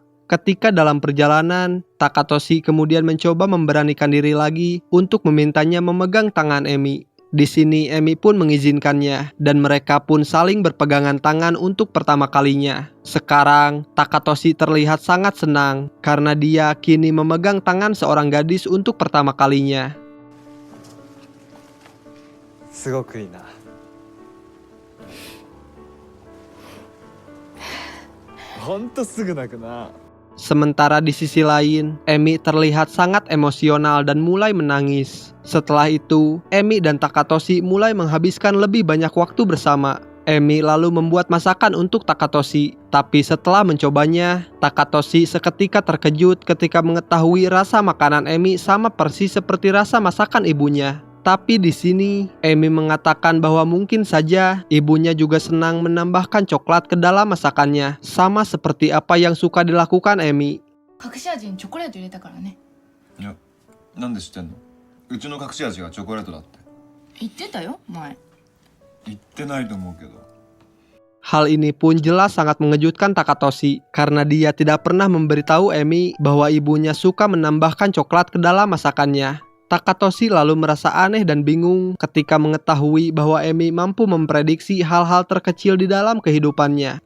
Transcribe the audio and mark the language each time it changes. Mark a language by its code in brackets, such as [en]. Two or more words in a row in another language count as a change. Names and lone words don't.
[id] Ketika dalam perjalanan, Takatoshi kemudian mencoba memberanikan diri lagi untuk memintanya memegang tangan Emi. Di sini Emi pun mengizinkannya dan mereka pun saling berpegangan tangan untuk pertama kalinya. Sekarang, Takatoshi terlihat sangat senang karena dia kini memegang tangan seorang gadis untuk pertama kalinya. [ja] すごくいいな。ほんとすぐ泣くな。 [id] Sementara di sisi lain, Emi terlihat sangat emosional dan mulai menangis. Setelah itu, Emi dan Takatoshi mulai menghabiskan lebih banyak waktu bersama. Emi lalu membuat masakan untuk Takatoshi. Tapi setelah mencobanya, Takatoshi seketika terkejut ketika mengetahui rasa makanan Emi sama persis seperti rasa masakan ibunya. Tapi di sini, Emi mengatakan bahwa mungkin saja ibunya juga senang menambahkan coklat ke dalam masakannya, sama seperti apa yang suka dilakukan Emi. [ja] 隠し味にチョコレート入れたからね。いや、なんで知ってんの？うちの隠し味がチョコレートだって。言ってたよ、前。言ってないと思うけど。 [id] Hal ini pun jelas sangat mengejutkan Takatoshi karena dia tidak pernah memberitahu Emi bahwa ibunya suka menambahkan coklat ke dalam masakannya. Takatoshi lalu merasa aneh dan bingung ketika mengetahui bahwa Emi mampu memprediksi hal-hal terkecil di dalam kehidupannya.